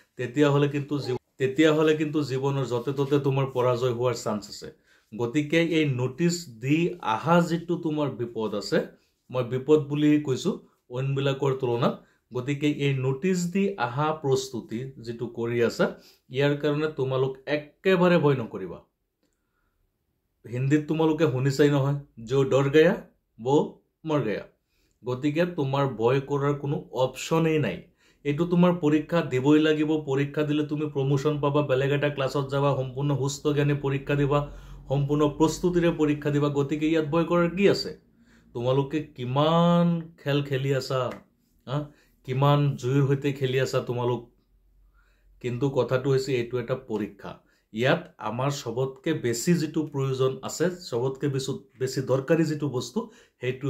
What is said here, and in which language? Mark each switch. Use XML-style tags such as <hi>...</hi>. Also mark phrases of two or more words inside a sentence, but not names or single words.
<as>তেতিয়াহলে কিন্তু জীৱনৰ যতে ততে তোমাৰ পৰাজয় হোৱাৰ চান্স আছে গতিকে এই নোটিস দি আহা যেটো তোমাৰ বিপদ আছে মই বিপদ বুলি কৈছো অইনবিলাকৰ তুলনাত গতিকে এই নোটিস দি আহা প্ৰস্তুতি যেটো কৰি আছে ইয়াৰ কাৰণে তোমালোক একেবাৰে ভয় নকৰিবা হিন্দীত তোমালোকে শুনিছাই নহয়</as> <hi>जो डर गया वो मर गया</hi> <as>গতিকে তোমাৰ ভয় কৰাৰ কোনো অপচনেই নাই এটো তোমাৰ পৰীক্ষা দিবই লাগিব পৰীক্ষা দিলে তুমি প্ৰমোশন পাবা বেলেগ এটা ক্লাছত যাবা সম্পূৰ্ণ সুস্থ জ্ঞানে পৰীক্ষা দিবা সম্পূৰ্ণ প্ৰস্তুতিৰে পৰীক্ষা দিবা গতিকে ইয়াত ভয় কৰাৰ কি আছে তোমালোকে কিমান খেল খেলি আছা কিমান জুইৰ হৈতে খেলি আছা তোমালোক কিন্তু কথাটো হৈছে এটো এটা পৰীক্ষা ইয়াত আমাৰ সবতকে বেছি যেটো প্ৰয়োজন আছে সবতকে বেছি দৰকাৰী যেটো বস্তু হেতু</as>